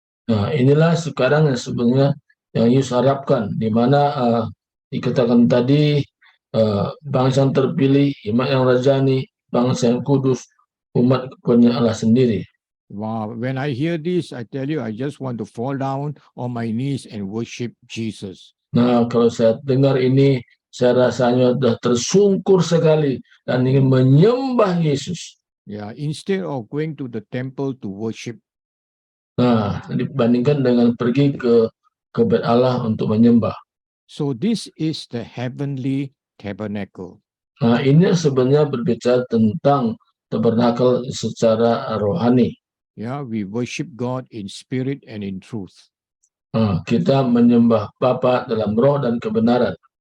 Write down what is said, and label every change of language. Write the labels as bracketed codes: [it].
[id] Nah, inilah sekarang yang sebenarnya yang Yesus harapkan, di mana dikatakan tadi bangsa yang terpilih, imat yang rajani, bangsa yang kudus, umat kepunyaan Allah sendiri. [en] Wow, when I hear this, I tell you, I just want to fall down on my knees and worship Jesus. [id] Nah, kalau saya dengar ini, saya rasanya sudah tersungkur sekali dan ingin menyembah Yesus. [en] Yeah, instead of going to the temple to worship. [id] Nah, dibandingkan dengan pergi ke bait Allah untuk menyembah. [en] So this is the heavenly tabernacle. [id] Nah, ini sebenarnya berbicara tentang tabernakel secara rohani. [en] Yeah, we worship God in spirit and in truth. [id] Kita menyembah Bapa dalam roh dan kebenaran.